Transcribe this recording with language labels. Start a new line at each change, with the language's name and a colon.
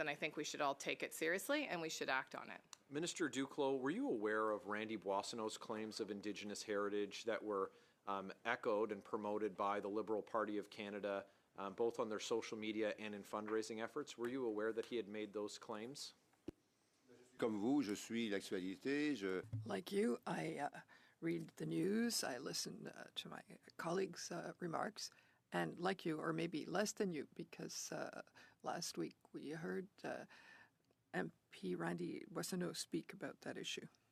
English: And I think we should all take it seriously and we should act on it. Minister Duclos, were you aware of Randy Boissonneau's claims of Indigenous heritage that were echoed and promoted by the Liberal Party of Canada, both on their social media and in fundraising efforts? Were you aware that he had made those claims?
French: Comme vous, je suis l'actualité.
English: Like you, I read the news, I listen to my colleagues' remarks, and like you, or maybe less than you, because last week we heard MP Randy Boissonneau speak about that issue.